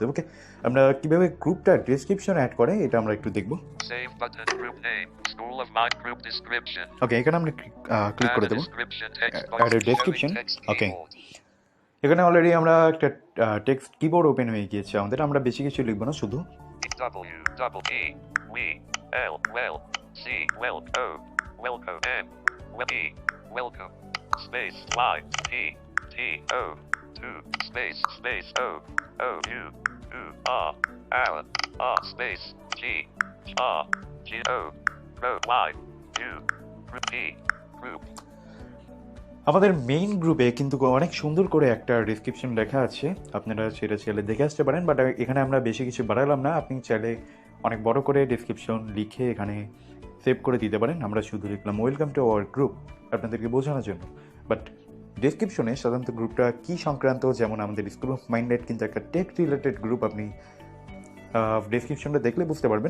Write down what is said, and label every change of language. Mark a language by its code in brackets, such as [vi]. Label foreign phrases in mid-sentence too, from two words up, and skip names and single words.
[bn] ওকে, আমরা কীভাবে গ্রুপটা ডেসক্রিপশন অ্যাড করে এটা আমরা একটু দেখব। ওকে, এখানে আমরা ক্লিক করে দেবো [en] add a description. [bn] ওকে, এখানে অলরেডি আমরা একটা [en] text keyboard open [bn] হয়ে গিয়েছে আমাদের, আমরা বেশি কিছু লিখবো না, শুধু space O O U U R R R space G R G O Y U group P group। আমাদের [en] main group [bn] কিন্তু অনেক সুন্দর করে একটা ডেসক্রিপশন লেখা আছে, আপনারা সেটা চাইলে দেখে আসতে পারেন, বাট এখানে আমরা বেশি কিছু বাড়ালাম না। আপনি চাইলে অনেক বড় করে ডেসক্রিপশন লিখে এখানে সেভ করে দিতে পারেন। আমরা শুধু লিখলাম [en] welcome to our group [bn] আপনাদেরকে বোঝানোর জন্য, বাট ডেসক্রিপশনে সাধারণত গ্রুপটা কী সংক্রান্ত, যেমন আমাদের স্কুল অফ মাইন্ডেড কিন্তু একটা [en] tech related group, [bn] আপনি ডেসক্রিপশনটা দেখলে বুঝতে পারবেন।